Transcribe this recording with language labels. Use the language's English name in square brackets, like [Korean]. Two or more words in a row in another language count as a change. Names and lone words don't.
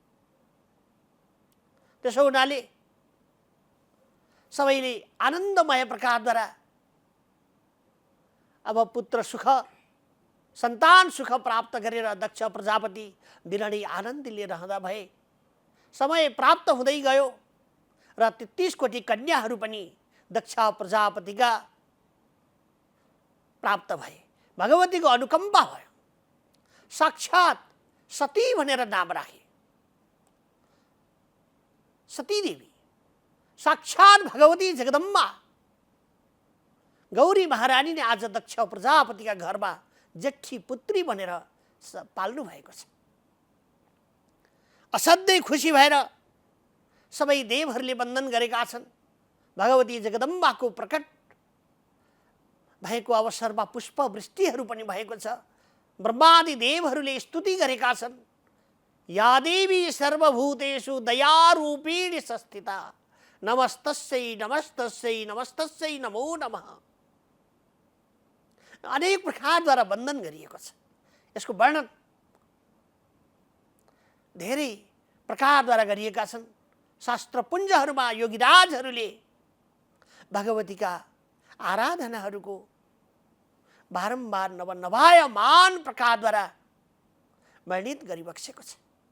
[Nepali] त्यसो हुनाले सबैले आनन्दमय प्रकारद्वारा अब पुत्र सुख, सन्तान सुख प्राप्त गरेर दक्ष प्रजापति बिरणी आनन्दले रहँदा भए। समय प्राप्त हुँदै गयो र 33 कोटी कन्याहरू पनि दक्ष प्रजापतिका प्राप्त भए। भगवतीको अनुकम्पा भयो। साक्षात सती भनेर नाम राखे। सती देवी साक्षात भगवती जगदम्बा गौरी महारानी ने आज दक्ष प्रजापतिका घरमा जेठी पुत्री भनेर पाल्नु भएको छ। असाध्यै खुसी भएर सबै देवहरूले वन्दन गरेका छन्। भगवती जगदम्बाको प्रकट भएको अवसरमा पुष्प वृष्टिहरू पनि भएको छ। ब्रह्मादि देवहरूले स्तुति गरेका छन्। [Sanskrit] या देवी सर्वभूतेषु दयारूपिणी संस्थिता नमस्तस्यै नमस्तस्यै नमस्तस्यै नमो नमः। [Nepali] अनेक प्रकारद्वारा वन्दन गरिएको छ। यसको वर्णन धेरै प्रकारद्वारा गरिएका छन्। शास्त्रपुञ्जहरूमा योगीराजहरूले भगवतीका आराधनाहरूको बारम्बार नवायमान प्रकारद्वारा वर्णित गरिबक्सेको छ।